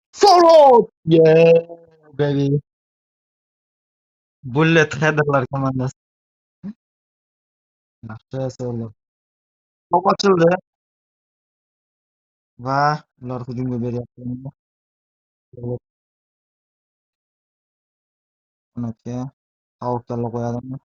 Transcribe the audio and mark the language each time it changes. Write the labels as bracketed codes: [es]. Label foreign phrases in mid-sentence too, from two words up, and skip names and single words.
[uz] Sorloth! [en] Yeah, baby. Bullet Header'lar komandasi. [uz] Yaxshi Sorloth. To'p ochildi va ular hujumga beryapti. Sorloth qanotga tavakkalni qo'yadimi?